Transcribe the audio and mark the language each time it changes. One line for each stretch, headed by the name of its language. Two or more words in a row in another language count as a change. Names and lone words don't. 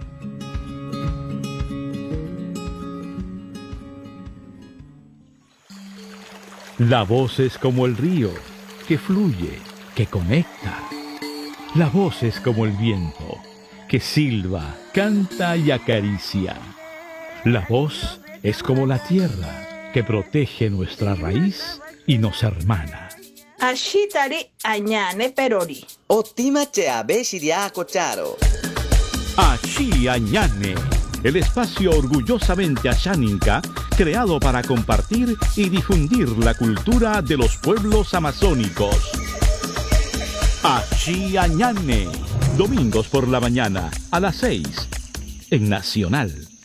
Spanish: La voz es como el río, que fluye, que conecta. La voz es como el viento, que silba, canta y acaricia. La voz es como la tierra, que protege nuestra raíz y nos hermana.
Asháninka: Ashitari añane perori. Otimache abeshiriako charo.
Spanish: Ashi Añane, el espacio orgullosamente asháninca, creado para compartir y difundir la cultura de los pueblos amazónicos. Ashi Añane, domingos por la mañana a las 6 en Nacional.